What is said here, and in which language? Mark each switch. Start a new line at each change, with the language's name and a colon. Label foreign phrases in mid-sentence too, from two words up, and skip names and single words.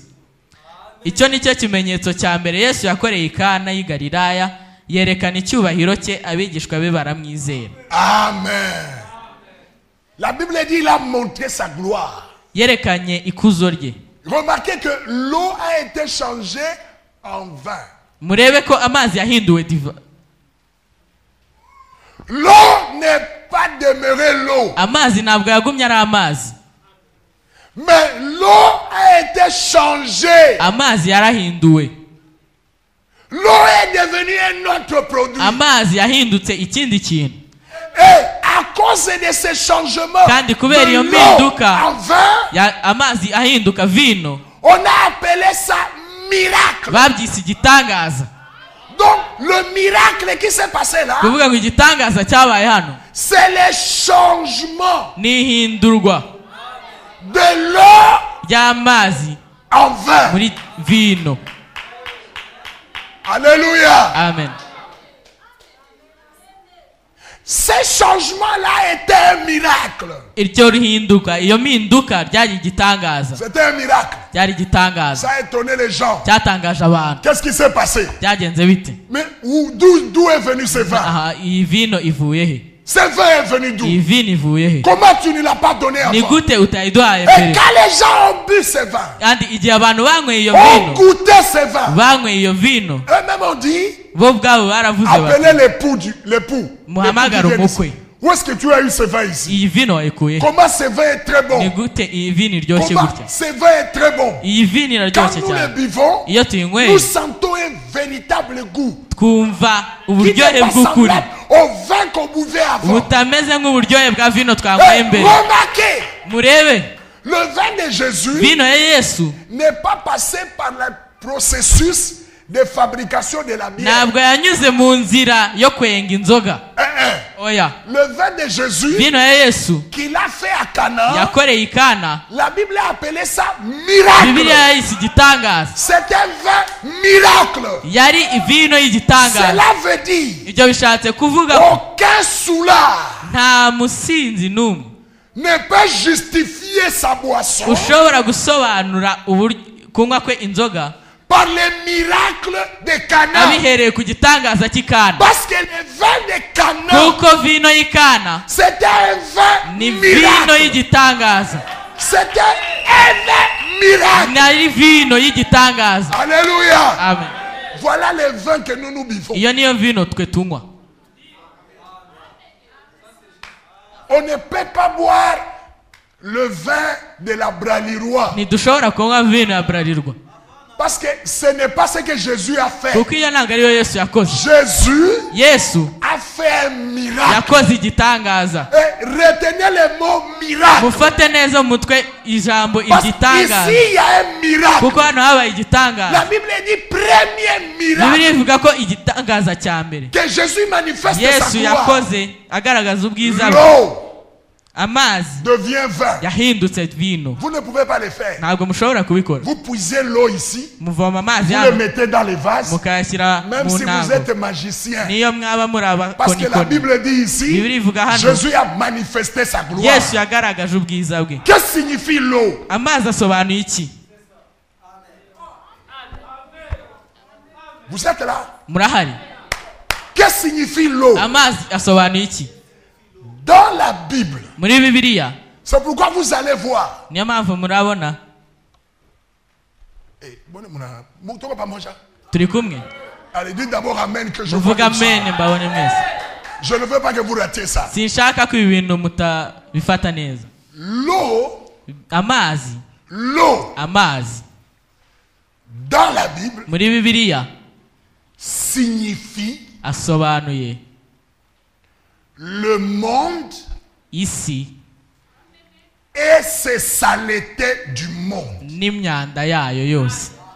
Kinyarwanda: Icyo ni cyo kimenyetso cya mbere Yesu yakoreye i Kana y'i Galilaya, yerekana icyubahiro cye, abigishwa be baramwizera. Amen.
French: La Bible dit il a montré sa gloire.
Kinyarwanda: Yerekanye ikuzo rye.
French: Remarquez que l'eau a été changée en vin.
Kinyarwanda: Murebe ko amazi yahinduwe diva.
French: L'eau n'est pas demeurée l'eau.
Kinyarwanda: Amazi ntabwo yagumye ari amazi.
French: Mais l'eau a été changée.
Kinyarwanda: amazi yarahinduwe.
French: L'eau est devenue un autre produit.
Kinyarwanda: Amazi yahindutse ikindi kintu.
French: Et à cause de ces changements,
Kinyarwanda: Kandi kubera
French: de
Kinyarwanda: iyo
French: l'eau
Kinyarwanda: mpinduka
French: en vin,
Kinyarwanda: amazi ahinduka vino,
French: on a appelé ça miracle.
Kinyarwanda: babyise igitangaza.
French: Donc le miracle qui s'est passé là,
Kinyarwanda: Kuvuga ngo igitangaza cyabaye hano
French: c'est le changement
Kinyarwanda: n'ihindurwa
French: de l'eau
Kinyarwanda: ry'amazi
French: en vin.
Kinyarwanda: muri vino.
French: Alléluia.
Kinyarwanda: Amen.
French: Ce changement-là était un miracle.
Kinyarwanda: Iryo rihinduka, iyo mpinduka ryari igitangaza.
French: C'était un miracle.
Kinyarwanda: Ryari igitangaza.
French: Ça a étonné les gens.
Kinyarwanda: Cyatangaje abantu.
French: Qu'est-ce qui s'est passé?
Kinyarwanda: Byagenze bite?
French: Mais d'où est venu ce vin?
Kinyarwanda: Aha, iyi vino ivuye he?
French: Ce vin est venu d'où?
Kinyarwanda: Iyi vino ivuye he?
French: Comment tu ne l'as pas donné
Kinyarwanda: Ni
French: avant?
Kinyarwanda: gute utayiduhaye
French: Et
Kinyarwanda: mbere?
French: quand les gens ont bu ce vin,
Kinyarwanda: Kandi igihe abantu banyweye iyo
French: ont
Kinyarwanda: vino,
French: goûté ce vin,
Kinyarwanda: banyweye iyo vino,
French: eux-mêmes ont dit,
Kinyarwanda: bo ubwabo baravuze bati
French: appelez l'époux.
Kinyarwanda: muhamagare
French: L'époux qui vient
Kinyarwanda: umukwe.
French: ici. Où est-ce que tu as eu ce vin ici?
Kinyarwanda: Iyi vino wayikuye he?
French: Comment ce vin est très
Kinyarwanda: Ni
French: bon?
Kinyarwanda: gute iyi vino iryoshye
French: Comment
Kinyarwanda: gutya?
French: ce vin est très bon?
Kinyarwanda: Iyi vino
French: Quand
Kinyarwanda: iraryoshye
French: nous le
Kinyarwanda: cyane.
French: buvons,
Kinyarwanda: Iyo
French: nous
Kinyarwanda: tuyinyweye
French: sentons un véritable goût
Kinyarwanda: twumva
French: qui
Kinyarwanda: uburyohe
French: n'est pas
Kinyarwanda: bw'ukuri
French: semblable au vin qu'on buvait avant.
Kinyarwanda: butameze nk'uburyohe bwa vino twanyweye
French: Et
Kinyarwanda: mbere.
French: remarquez,
Kinyarwanda: Murebe,
French: le vin de Jésus
Kinyarwanda: vino ya Yesu
French: n'est pas passé par le processus de fabrication de la bière.
Kinyarwanda: ntabwo yanyuze mu nzira yo kwenga inzoga. Oya,
French: Le vin de Jésus
Kinyarwanda: vino ya Yesu
French: qu'il a fait à Cana,
Kinyarwanda: yakoreye i Kana,
French: la Bible a appelé ça miracle.
Kinyarwanda: Bibiliya yayise igitangaza.
French: C'est un vin miracle.
Kinyarwanda: Yari vino y'igitangaza.
French: Cela veut dire
Kinyarwanda: Ibyo bishatse kuvuga ko
French: aucun soulard
Kinyarwanda: nta musinzi n'umwe
French: ne peut justifier sa boisson
Kinyarwanda: ushobora gusobanura kunywa kwe inzoga
French: par les miracles de Cana.
Kinyarwanda: abihereye ku gitangaza cy'i Kana.
French: Parce que le vin de Cana,
Kinyarwanda: Kuko vino y'i Kana
French: c'était un vin
Kinyarwanda: ni vino
French: miracle.
Kinyarwanda: y'igitangaza.
French: C'était un vin miracle.
Kinyarwanda: Nari vino y'igitangaza.
French: Alléluia.
Kinyarwanda: Amen.
French: Voilà le vin que nous buvons.
Kinyarwanda: Iyo niyo vino twe tunywa.
French: On ne peut pas boire le vin de la Bralirois.
Kinyarwanda: Ntidushobora kunywa vino ya Bralirwa.
French: Parce que ce n'est pas ce que Jésus a fait.
Kinyarwanda: Kuko iyo ntabwo ariyo Yesu yakoze.
French: Jésus
Kinyarwanda: Yesu
French: a fait un miracle.
Kinyarwanda: yakoze igitangaza.
French: Et retenez le mot miracle.
Kinyarwanda: Mufate neza mu mutwe ijambo
French: Parce
Kinyarwanda: igitangaza.
French: qu'ici il y a un miracle.
Kinyarwanda: Kuko hano habaye
French: La
Kinyarwanda: igitangaza.
French: Bible dit premier miracle
Kinyarwanda: Bibiliya ivuga ko igitangaza cya mbere
French: que Jésus manifeste sa
Kinyarwanda: Yesu
French: gloire.
Kinyarwanda: yakoze agaragaza ubwiza bwe,
French: L'eau
Kinyarwanda: amazi
French: devient vin.
Kinyarwanda: yahindutse vino.
French: Vous ne pouvez pas le faire.
Kinyarwanda: Ntabwo mushobora kubikora.
French: Vous puisez l'eau ici,
Kinyarwanda: Muvoma amazi
French: vous le
Kinyarwanda: hano
French: mettez dans les vases,
Kinyarwanda: mukayashyira
French: même
Kinyarwanda: mu
French: si vous
Kinyarwanda: ntango.
French: êtes magicien.
Kinyarwanda: Niyo mwaba muri
French: Parce que la
Kinyarwanda: abakonikoni.
French: Bible dit ici,
Kinyarwanda: Bibiliya ivuga hano
French: Jésus a manifesté sa gloire.
Kinyarwanda: Yesu yagaragaje ubwiza bwe.
French: Qu'est-ce que signifie l'eau?
Kinyarwanda: Amazi asobanuye iki?
French: Vous êtes là?
Kinyarwanda: Murahari?
French: Qu'est-ce que signifie l'eau?
Kinyarwanda: Amazi asobanuye iki?
French: Dans la Bible,
Kinyarwanda: Muri Bibiliya
French: c'est pourquoi vous allez voir.
Kinyarwanda: niyo mpamvu murabona turi kumwe.
French: Allez, dites d'abord Amen que je
Kinyarwanda: Muvuga
French: vois comme
Kinyarwanda: amen
French: ça.
Kinyarwanda: mbabone mwese.
French: Je ne veux pas que vous ratiez ça.
Kinyarwanda: Sinshaka ko ibi bintu mutabifata neza.
French: L'eau,
Kinyarwanda: Amazi, amazi
French: dans la Bible,
Kinyarwanda: muri Bibiliya
French: signifie
Kinyarwanda: asobanuye
French: le monde
Kinyarwanda: isi
French: et ses saletés du monde.
Kinyarwanda: n'imyanda yayo yose.